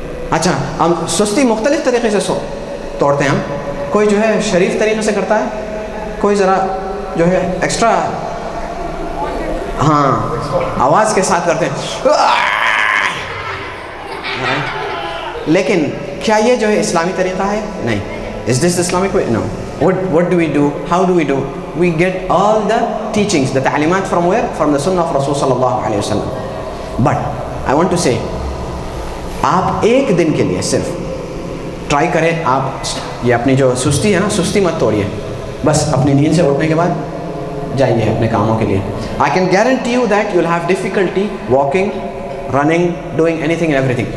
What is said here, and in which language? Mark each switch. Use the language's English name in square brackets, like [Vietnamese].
[Urdu] اچھا, ہم سستی مختلف طریقے سے توڑتے ہیں. ہم کوئی جو ہے شریف طریقے سے کرتا ہے, کوئی ذرا جو ہے ایکسٹرا, ہاں, آواز کے ساتھ کرتے ہیں. لیکن کیا یہ جو ہے اسلامی طریقہ ہے؟ نہیں. [English] Is this Islamic way? No. What do we do? How do we do? We get all the teachings, the ta'limat from where? From the sunnah of Rasul sallallahu alayhi wa sallam. But I want to say, [Urdu] آپ ایک دن کے لیے صرف try کریں, آپ یہ اپنی جو سستی ہے نا, سستی مت توڑیے. بس اپنی نیند سے اٹھنے کے بعد جائیے اپنے کاموں کے لیے. [English] I can guarantee you that you'll have difficulty walking, running, doing anything and everything.